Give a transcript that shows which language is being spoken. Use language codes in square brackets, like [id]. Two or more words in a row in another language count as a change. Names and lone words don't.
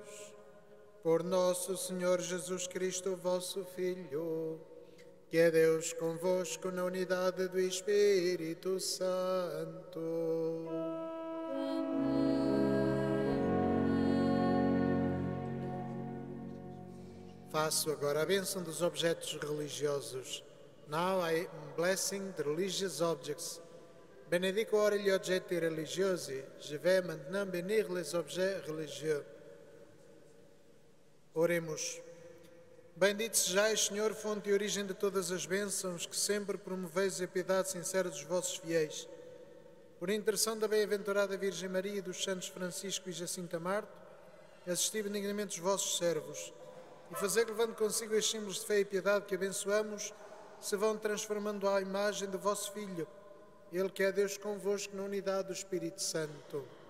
[pt] Por nosso Senhor Jesus Cristo, vosso Filho, que é Deus convosco na unidade do Espírito Santo. Faço agora a bênção dos objetos religiosos. [en] Now I am blessing the religious objects. [it] Benedico ora gli oggetti religiosi. [fr] Je vais maintenant bénir les objets religieux. [pt] Oremos. Bendito sejais, Senhor, fonte e origem de todas as bênçãos, que sempre promoveis a piedade sincera dos vossos fiéis. Por intercessão da bem-aventurada Virgem Maria e dos santos Francisco e Jacinta Marto, assisti benignamente os vossos servos, e fazer que, levando consigo estes símbolos de fé e piedade que abençoamos, se vão transformando à imagem do vosso Filho, Ele que é Deus convosco na unidade do Espírito Santo.